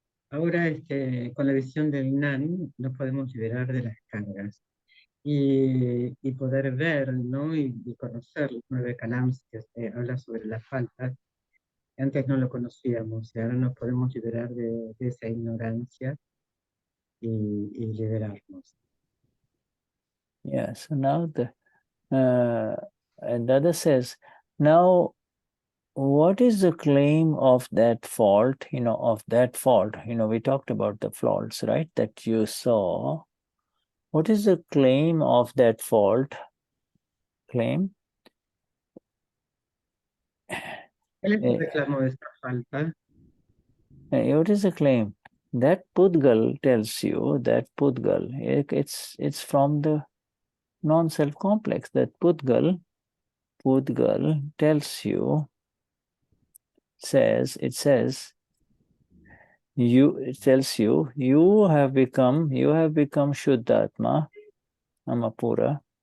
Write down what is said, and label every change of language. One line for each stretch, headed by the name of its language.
Spanish: Ahora, con la visión del Gnan, nos podemos liberar de las cargas y poder ver, ¿no? y conocer los 9 kalams que habla sobre las faltas. Antes no lo conocíamos y ahora nos podemos liberar de esa ignorancia y liberarnos.
English: Yeah, so now and the other says, now what is the claim of that fault, of that fault? We talked about the faults, right, that you saw. What is the claim of that fault? Claim?
Spanish: ¿Cuál es el reclamo de esta falta?
English: What is the claim? That Pudgal tells you, that Pudgal, it's from the non-self complex. That Pudgal tells you, it tells you, you have become Shuddhatma, Amapura.